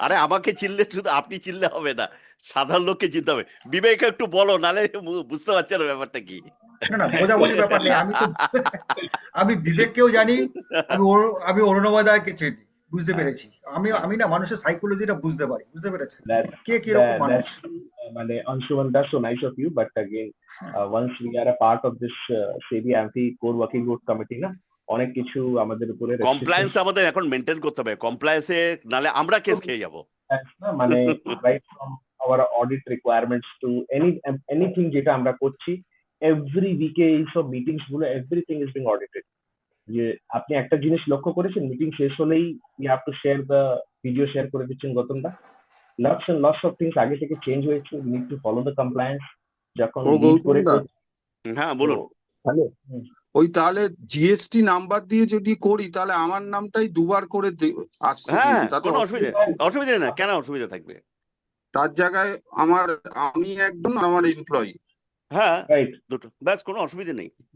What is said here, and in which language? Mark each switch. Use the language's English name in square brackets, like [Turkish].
[Bangla] আরে আমাকে চিনলে, শুধু আপনি চিনলে হবে না, সাধারণ লোককে চিনতে হবে। বিবেক একটু বলো, নালে বুঝতে পারছে না ব্যাপারটা কি। না না, বোঝাবুঝি ব্যাপার নেই। আমি বিবেককেও জানি, আমি অরুণবাদাকে চিনি, বুঝতে পেরেছি। আমি না মানুষের সাইকোলজিটা বুঝতে পারি, বুঝতে পেরেছেন কে কিরকম মানুষ। মানে [English] Anshuman, that's so nice of you, but again once we are a part of this SEBI AMFI core working group committee [Bangla] না, অনেক কিছু আমাদের উপরে কমপ্লায়েন্স আমাদের এখন মেনটেন করতে হবে, কমপ্লায়েন্সে নালে আমরা কেস খেয়ে যাব। মানে [English] right from our audit requirements to anything [Bangla] যেটা আমরা করছি, [English] every week [Bangla] এই সব মিটিংস গুলো [English] everything is being audited. [Bangla] যে আপনি একটা জিনিস লক্ষ্য করেছেন, মিটিং শেষ হলেই [English] you have to share the [Bangla] video share করে দিচ্ছেন গৌতম দা। [English] lots and lots of things [Bangla] আগে থেকে চেঞ্জ হয়েছে, [English] we need to follow the compliance [Bangla] যখন লিড করে। হ্যাঁ বলুন। ওই তাহলে জিএসটি নাম্বার দিয়ে যদি করি তাহলে আমার নামটাই দুবার করে আসছে। হ্যাঁ, কোনো অসুবিধা নেই, কেন অসুবিধা থাকবে? তার জায়গায় আমি একদম আমার এমপ্লয়ি। হ্যাঁ দুটো, ব্যাস, কোনো অসুবিধা নেই।